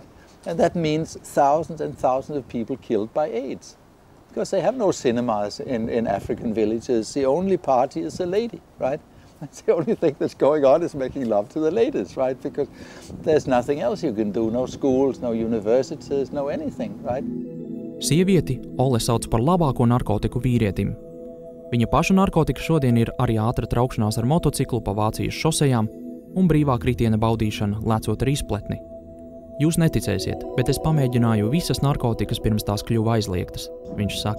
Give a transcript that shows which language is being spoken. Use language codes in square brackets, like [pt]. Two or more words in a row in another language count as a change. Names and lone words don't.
[en] And that means thousands and thousands of people killed by AIDS. Because they have no cinemas in African villages. The only party is the lady, right? That's the only thing that's going on is making love to the ladies, right? Because there's nothing else you can do. No schools, no universities, no anything, right? [lv] Sievieti Ole sauc par labāko narkotiku vīrietim. Viņa paša narkotika šodien ir arī ātra traukšanās ar motociklu pa Vācijas šosejām un brīvā kritiena baudīšana, lecot ar izpletni. Jūs neticēsiet, bet es pamēģināju visas narkotikas pirms tās kļuva aizliegtas, viņš saka.